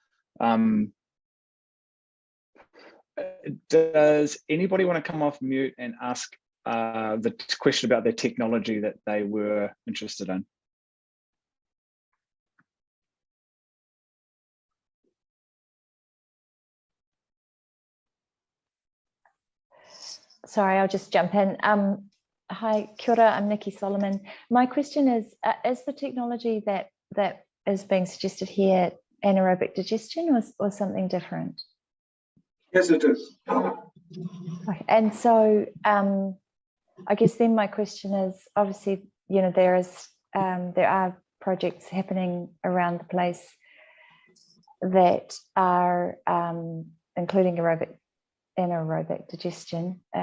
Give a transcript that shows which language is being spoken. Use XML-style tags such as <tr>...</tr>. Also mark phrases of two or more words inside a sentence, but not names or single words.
<en>Does anybody want to come off mute and ask the question about the technology that they were interested in? Sorry, I'll just jump in.</en> <mi>Hi, kia ora,</mi> <en>I'm Nikki Solomon. My question is the technology that is being suggested here anaerobic digestion or something different? Yes, it is. Okay. And so I guess then my question is, obviously, you know, there are projects happening around the place that are including anaerobic digestion.</en>